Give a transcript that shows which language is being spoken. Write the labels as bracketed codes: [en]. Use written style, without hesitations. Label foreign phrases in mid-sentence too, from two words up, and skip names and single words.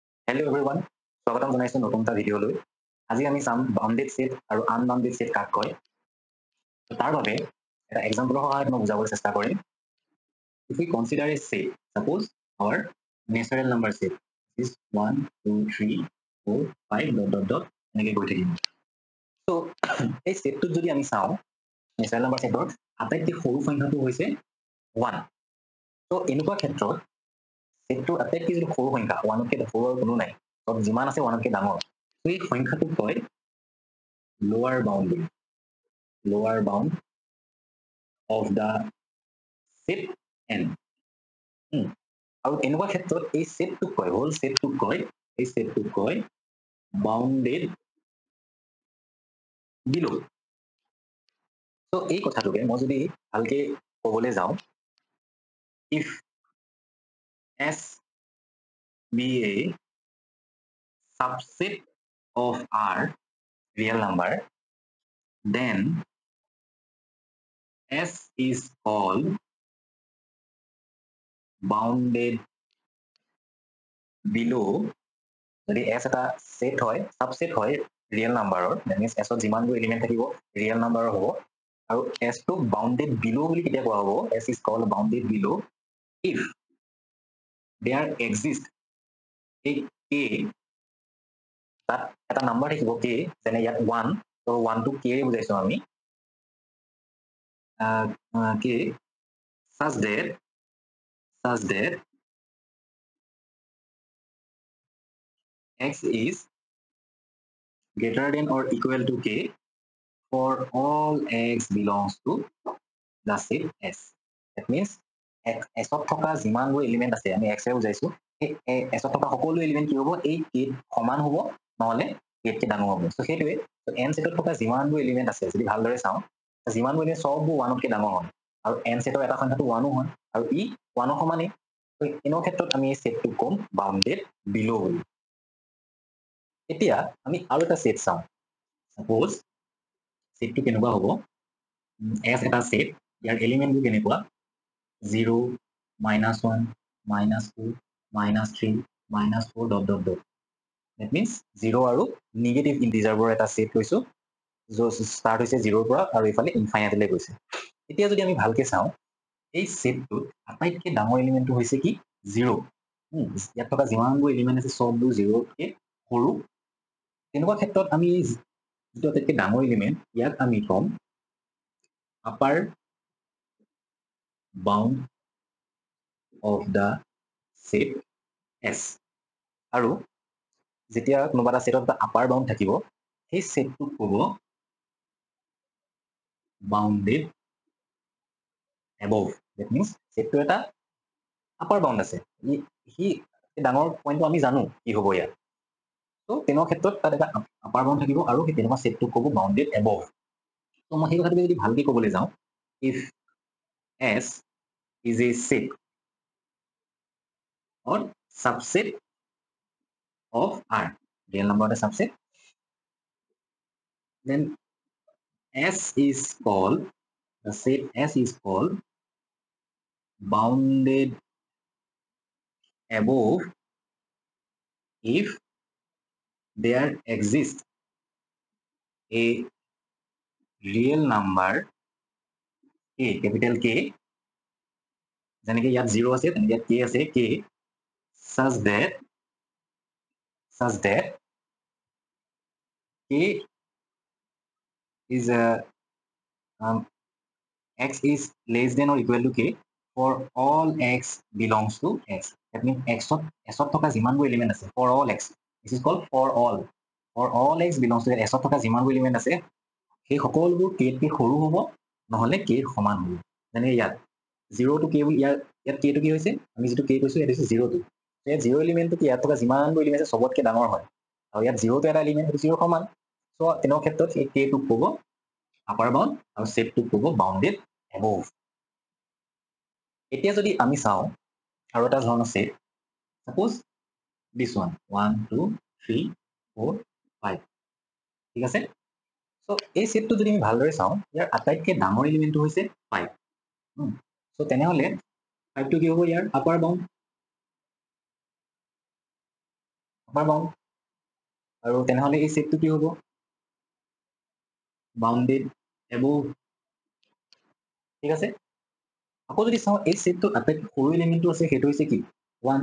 [en] Hello everyone, [as] স্বাগতম জনাইছো নতুন এটা ভিডিঅ'লৈ। আজি আমি চাম [en] bounded set [as] আৰু [en] unbounded set [as] কাক কয়। তাৰ বাবে এটা এক্সাম্পলৰ সহায়ত মই বুজাবলৈ চেষ্টা কৰিম। [en] If we consider a set, suppose our natural number set is 1, 2, 3, 4, 5 ... [as] এনেকৈ গৈ থাকিম। So এই সেটটোত যদি আমি চাওঁ [en] natural number [as] সেটৰ আটাইতকৈ সৰু সংখ্যাটো হৈছে 1। So এনেকুৱা ক্ষেত্ৰত সেটটোৰ আটাইতকৈ যিটো সৰু সংখ্যা 1তকৈ সৰু আৰু কোনো নাই, চব যিমান আছে 1তকৈ ডাঙৰ, এই সংখ্যাটোক কয় [en] lower bound of the set [as] n। আৰু এনেকুৱা ক্ষেত্ৰত এই সেটটোক কয় হোল সেটটোক কয় [en] bounded below. [as] তো এই কথাটোকে মই যদি ভালকে ক'বলৈ যাওঁ, [en] if S be a subset of R real number, then S is called bounded below। [as] যদি S এটা সেট হয়, সাবসেট হয় [en] real number, that means [as] S ত যিমানবোৰ এলিমেণ্ট থাকিব [en] real number [as] হ'ব, আৰু S টোক [en] bounded below [as] বুলি কেতিয়া কোৱা হ'ব, [en] S is called bounded below if there exist a k, [as] তাত এটা নাম্বাৰ থাকিব k, যেনে ইয়াত 1, তো 1 টো k ৰে বুজাইছো আমি, [en] k such that x is greater than or equal to k for all x belongs to the set S। That means [as] S ত থকা যিমানবোৰ এলিমেণ্ট আছে, আমি x ৰে বুজাইছো, এই S ত থকা সকলো এলিমেণ্ট কি হ'ব, এই k সমান হ'ব, নহ'লে k তকৈ ডাঙৰ হ'ব। So সেইটোৱে, n সেটত থকা যিমানবোৰ এলিমেণ্ট আছে যদি ভালদৰে চাওঁ, যিমানবোৰ এলিমেণ্ট সববোৰ 1তকৈ ডাঙৰ হয়, আৰু n সেটৰ এটা সংখ্যাটো 1ও হয়, আৰু ই 1ৰ সমানেই। তো এনেকুৱা ক্ষেত্ৰত আমি এই সেটটোক ক'ম [en] bounded below [as] বুলি। এতিয়া আমি আৰু এটা সেট চাওঁ। সাপোজ সেটটো কেনেকুৱা হ'ব, S এটা সেট, ইয়াৰ এলিমেণ্টবোৰ কেনেকুৱা 0, -1, -2, -3, -4 ... [en] That means [as] 0 আৰু [en] negative integers [as] এটা সেট লৈছো, য'ত ষ্টাৰ্ট হৈছে 0ৰ পৰা আৰু এইফালে ইনফাইনাইটলৈ গৈছে। এতিয়া যদি আমি ভালকে চাওঁ, এই সেটটোত আটাইতকৈ ডাঙৰ এলিমেণ্টটো হৈছে কি 0। ইয়াত থকা যিমানবোৰ এলিমেণ্ট আছে সববোৰ 0তকৈ সৰু। তেনেকুৱা ক্ষেত্ৰত আমি যিটো আটাইতকৈ ডাঙৰ এলিমেণ্ট, ইয়াক আমি ক'ম [en] upper bound of the set [as] S। আৰু যেতিয়া কোনোবা এটা সেটত এটা [en] upper bound [as] থাকিব, সেই সেটটোক ক'ব [en] bounded above. That means [as] সেটটো এটা [en] upper bound [as] আছে, সি ডাঙৰ পইণ্টটো আমি জানো কি হ'ব ইয়াত। তো তেনেকুৱা ক্ষেত্ৰত তাত এটা [en] upper bound [as] থাকিব, আৰু সেই তেনেকুৱা সেটটোক ক'ব [en] bounded above. [as] তো মই সেই কথাটোকে যদি ভালকে ক'বলৈ যাওঁ, [en] if S is a set or subset of R, real number is a subset, then S is called, the set S is called bounded above if there exists a real number k, capital K, [as] যেনেকে ইয়াত 0 আছে তেনেকে ইয়াত k আছে, [en] k such that k is x is less than or equal to k for all x belongs to x। That means [as] S ত থকা যিমানবোৰ এলিমেণ্ট আছে [en] for all x, this is called for all x belongs to x। [as] S ত থকা যিমানবোৰ এলিমেণ্ট আছে সেই সকলোবোৰ k তকৈ সৰু হ'ব, নহ'লে k সমান হ'ব। যেনে ইয়াত 0 to k বুলি, ইয়াত k টো কি হৈছে, আমি যিটো k কৈছো ইয়াত হৈছে 0 টো, ইয়াত 0 এলিমেণ্টটো কি, ইয়াত থকা যিমানবোৰ এলিমেণ্ট আছে চবতকৈ ডাঙৰ হয়, আৰু ইয়াত 0 টো এটা এলিমেণ্ট, সেইটো 0 সমান। চ' তেনেকুৱা ক্ষেত্ৰত এই k টোক ক'ব [en] upper bound [as] আৰু সেটটোক ক'ব [en] bounded above. [as] এতিয়া যদি আমি চাওঁ আৰু এটা ধৰণৰ সেট, [en] সাপোজ this one 1, 2, 3, 4, 5, [as] ঠিক আছে। চ' এই সেটটো যদি আমি ভালদৰে চাওঁ, ইয়াৰ আটাইতকৈ ডাঙৰ এলিমেণ্টটো হৈছে 5। চ' তেনেহ'লে 5টো কি হ'ব, ইয়াৰ [en] upper bound. upper bound [as] আৰু তেনেহ'লে এই সেটটো কি হ'ব [en] bounded above [as] ঠিক আছে আকৌ যদি চাওঁ এই সেটটো আটাইতকৈ সৰু এলিমেণ্টটো আছে সেইটো হৈছে কি 1